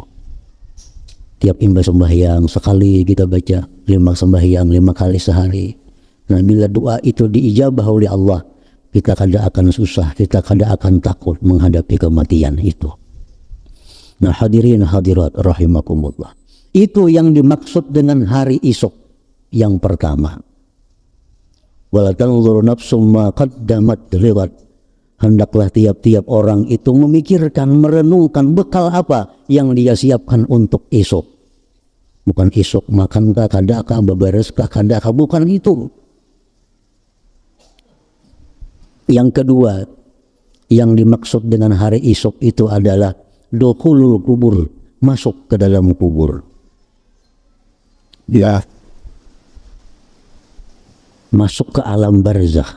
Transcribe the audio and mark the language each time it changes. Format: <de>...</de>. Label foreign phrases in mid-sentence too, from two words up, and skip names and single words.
<bjn>Tiap imbas sembahyang sekali kita baca, 5 sembahyang 5 kali sehari. Nah, bila doa itu diijabah oleh Allah, kita kada akan susah, kita kada akan takut menghadapi kematian itu. Nah, hadirin hadirat rahimakumullah, itu yang dimaksud dengan hari esok yang pertama.</bjn> <ar>ولتنظر نفس ما قدمت لغد.</ar> <bjn>Hendaklah tiap-tiap orang itu memikirkan, merenungkan bekal apa yang dia siapkan untuk esok. Bukan esok makankah, kadakah, bebereskah, kadakah, bukan itu. Yang kedua, yang dimaksud dengan hari esok itu adalah</bjn> <ar>دخول القبور,</ar> <bjn>masuk ke dalam kubur. Ya. Masuk ke alam barzakh.</bjn>